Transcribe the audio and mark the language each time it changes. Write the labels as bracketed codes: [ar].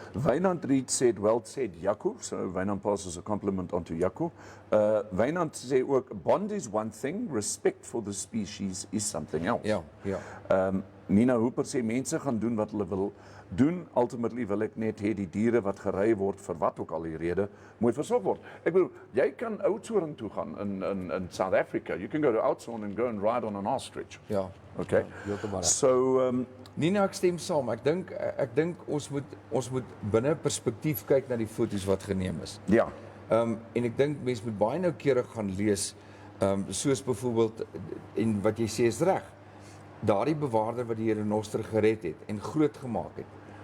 [en] Wynand Reed said, well said, Jaco. So Wynand passes a compliment on to Jaco. [af] Wynand sê ook, [en] bond is one thing, respect for the species is something else. [af] Ja. Nina Hooper sê, mense gaan doen wat hulle wil doen. Ultimately wil ek net hê die diere wat gery word, vir wat ook al die rede, moet versorg word. Ek bedoel, jy kan Oudtshoorn toe gaan in South Africa. [en] You can go to Oudtshoorn and go and ride on an ostrich. [af] Ja. [en] Okay. [af] Ja, heeltemal reg. So, Nina, ek stem saam. Ek dink ons moet binne perspektief kyk na die foto's wat geneem is. ja. En ek dink mense moet baie noukeurig gaan lees, soos byvoorbeeld, en wat jy sê is reg, daardie bewaarder wat die renoster gered het en groot gemaak het.